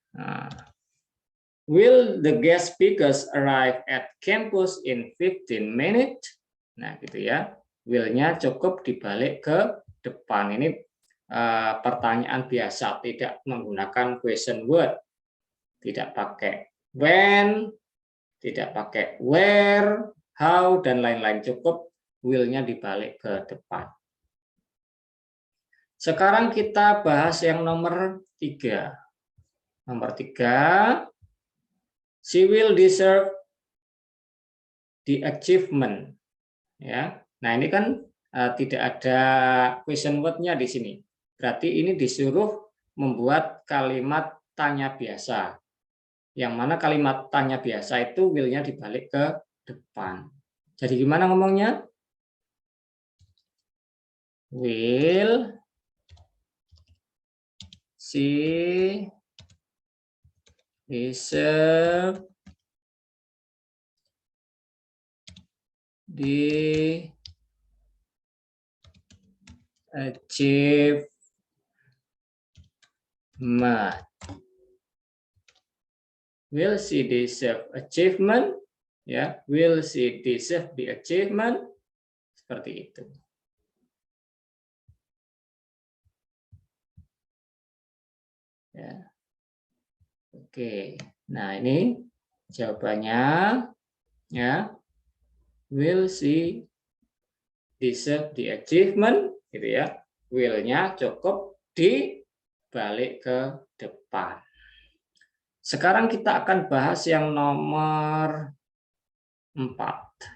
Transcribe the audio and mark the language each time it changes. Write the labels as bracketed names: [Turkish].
[English] Nah, will the guest speakers arrive at campus in 15 minutes? [Indonesian] Nah, gitu ya. Will-nya cukup dibalik ke depan. Ini pertanyaan biasa, tidak menggunakan question word. Tidak pakai when, tidak pakai where, how, dan lain-lain. Cukup will-nya dibalik ke depan. Sekarang kita bahas yang nomor 3. Nomor 3, [English] she will deserve the achievement. [Indonesian] Ya, nah ini kan tidak ada question word-nya di sini. Berarti ini disuruh membuat kalimat tanya biasa. Yang mana kalimat tanya biasa itu will-nya dibalik ke depan. Jadi gimana ngomongnya? [English] Will she deserve the achievement? Will she deserve achievement? Ya, will she deserve the achievement? [Indonesian] Seperti itu. Ya. Oke. Nah, ini jawabannya, ya. [English] Will she deserve the achievement? [Indonesian] Gitu ya. Will-nya cukup dibalik ke depan. Sekarang kita akan bahas yang nomor 4.